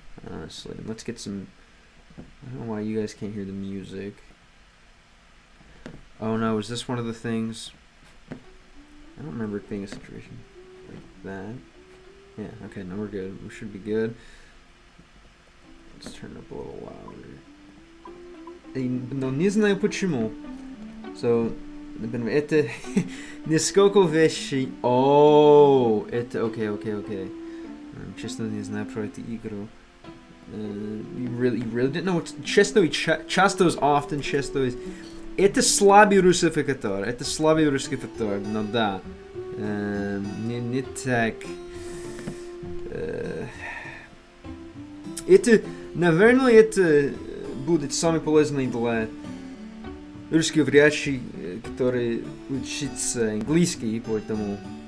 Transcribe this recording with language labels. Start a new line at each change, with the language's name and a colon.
English: Honestly, let's get some. I don't know why you guys can't hear the music. Oh no, is this one of the things? I don't remember it being a situation like that. Yeah, okay, no, we're good. We should be good. Let's turn it up a little louder.
Russian: Но не знаю почему. So, это несколько вещей.
English: Oh, это okay.
Russian: Честно, не знаю про эту игру.
English: You really didn't know what часто is often, часто is.
Russian: Это слабый русификатор. Но да. Не так. Это, наверное, это будет самый полезный для русскоговорящих, которые учатся английский, поэтому.